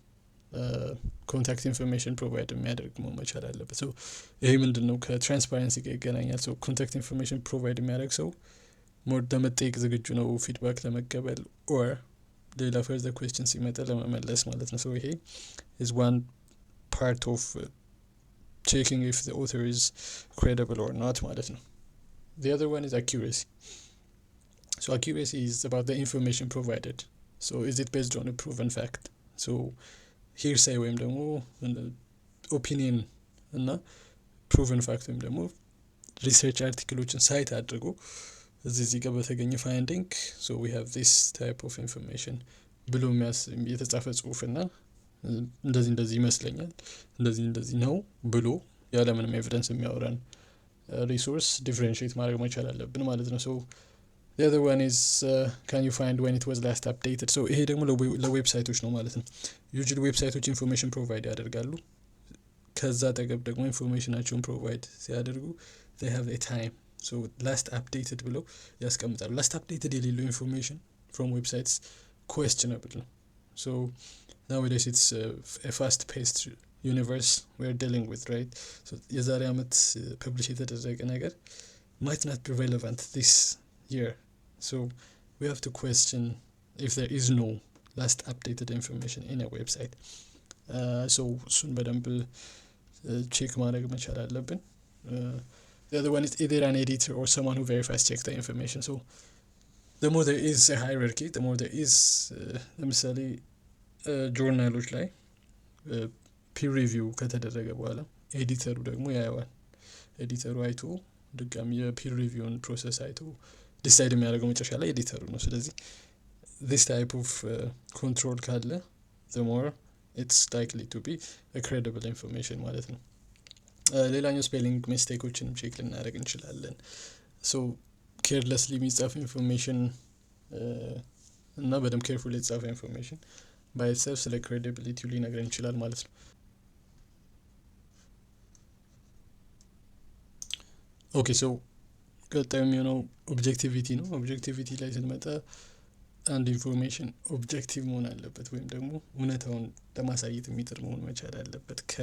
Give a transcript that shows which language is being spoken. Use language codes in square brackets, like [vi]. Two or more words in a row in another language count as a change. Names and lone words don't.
[en] contact information provide [am] የሚያደርግ መሆን መቻል አለበት። ሶ ይሄ ምንድነው ከትራንስፓረንሲ ጋር ይገናኛል። ሶ [en] contact information provide [am] የሚያደርግ ሰው ሞር ለመጠየቅ ዝግጁ ነው፣ ፊድባክ ለመቀበል ኦር ሌላ [en] further question [am] ሲመጣ ለመመለስ ማለት ነው። ሶ ይሄ [en] is one part of checking if the author is credible or not [am] ማለት ነው። [en] The other one is accuracy. So accuracy is about the information provided. So is it based on a proven fact? So hearsay [am] ወይም ደግሞ ኦፒኒየን እና [en] proven fact [am] ወይም ደግሞ ሪሰርች አርቲክሎችን ሳይት አድርጎ እዚህ ጋር በተገኘ ፋይንዲንግ [en] so we have this type of information [am] ብሎ የተጻፈ ጽሁፍና እንደዚህ ይመስለኛል እንደዚህ ነው ብሎ ያለምንም ኤቪደንስ የሚያወራን ሪሶርስ ዲፍረንሺየት ማድረግ መቻል አለብን ማለት ነው። ሶ [en] the other one is can you find when it was last updated? [am] So ይሄ ደግሞ ለዌብሳይቶች ነው ማለት ነው። ዩዥሊ ዌብሳይቶች [en] information provide [am] ያደርጋሉ። ከዛ አጠገብ ደግሞ ኢንፎርሜሽናቸውን ፕሮቫይድ ሲያደርጉ [en] they have a time. So last updated [am] ብለው ያስቀምጣሉ። [en] last updated [am] የሌለው ኢንፎርሜሽን [en] from websites questionable ነው። So nowadays it's a fast paced universe we're dealing with, right? So [am] የዛሬ አመት ፐብሊሽ የተደረገ ነገር [en] might not be relevant this year. So we have to question if there is no last updated information in a website. So [am] እሱን በደንብ ቼክ ማድረግ መቻል አለብን። [en] The other one is either an editor or someone who verifies checks the information. So the more there is a hierarchy, the more there is [am] ለምሳሌ ጆርናሎች ላይ ፒር ሪቪው ከተደረገ በኋላ ኤዲተሩ ደግሞ ያየዋል። ኤዲተሩ አይቶ ድጋሚ የፒር ሪቪውን ፕሮሰስ አይቶ ዲሳይድ የሚያደርገው መጨረሻ ላይ ኤዲተሩ ነው። ስለዚህ [en] this type of control [am] ካለ [en] the more it's likely to be a credible information [am] ማለት ነው። ሌላኛው ስፔሊንግ ሚስቴኮችንም ቼክ ልናደርግ እንችላለን። ሶ ኬርለስሊ የሚጻፍ ኢንፎርሜሽን እና በደንብ ኬርፉል የተጻፈ ኢንፎርሜሽን [en] by itself [am] ስለ ክሬዲቢሊቲው ሊነግረን ይችላል ማለት ነው። [en] okay so [am] ቀጣዩ የሚሆነው ኦብጀክቲቪቲ ነው። ኦብጀክቲቪቲ ላይ ስንመጣ አንድ ኢንፎርሜሽን ኦብጀክቲቭ መሆን አለበት ወይም ደግሞ እውነታውን ለማሳየት የሚጥር መሆን መቻል አለበት